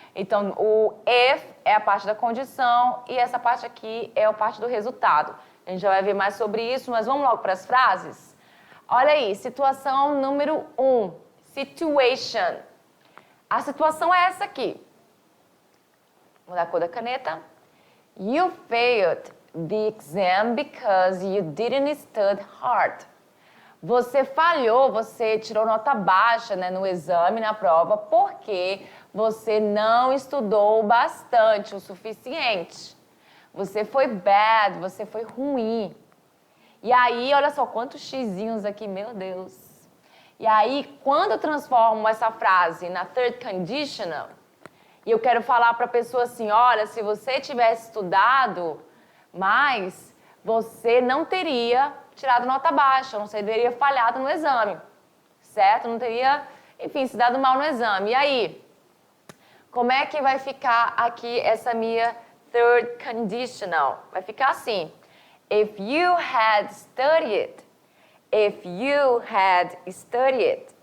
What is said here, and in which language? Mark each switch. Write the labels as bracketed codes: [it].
[pt] Então, o if é a parte da condição e essa parte aqui é a parte do resultado. A gente já vai ver mais sobre isso, mas vamos logo para as frases? Olha aí, situação número 1. Situation. A situação é essa aqui. Vou mudar a cor da caneta. [en] You failed the exam because you didn't study hard. [pt] Você falhou, você tirou nota baixa, né, no exame, na prova, porque você não estudou bastante, o suficiente. Você foi bad, você foi ruim. E aí, olha só quantos xizinhos aqui, meu Deus. E aí, quando eu transformo essa frase na third conditional, e eu quero falar para a pessoa assim, olha, se você tivesse estudado mais, você não teria tirado nota baixa, não teria falhado no exame, certo? Não teria, enfim, se dado mal no exame. E aí, como é que vai ficar aqui essa minha third conditional? Vai ficar assim, [en] if you had studied, if you had studied.